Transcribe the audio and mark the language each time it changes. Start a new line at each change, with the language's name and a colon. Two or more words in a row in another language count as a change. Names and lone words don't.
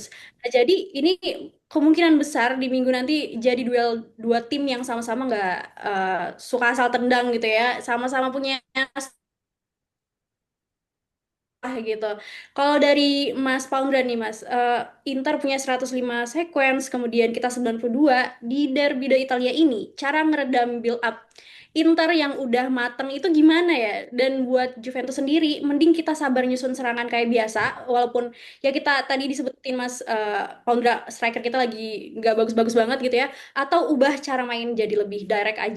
Indonesian: Nah, jadi ini kemungkinan besar di minggu nanti jadi duel dua tim yang sama-sama nggak suka asal tendang gitu ya. Sama-sama punya gitu. Kalau dari Mas Paundra nih Mas, Inter punya 105 sequence, kemudian kita 92 di Derby d'Italia ini, cara meredam
English: build up
Indonesian: Inter yang udah mateng itu gimana ya? Dan buat Juventus sendiri, mending kita sabar nyusun serangan kayak biasa, walaupun ya kita tadi disebutin Mas Paundra, striker kita lagi nggak bagus-bagus banget gitu ya, atau ubah cara main jadi lebih direct aja.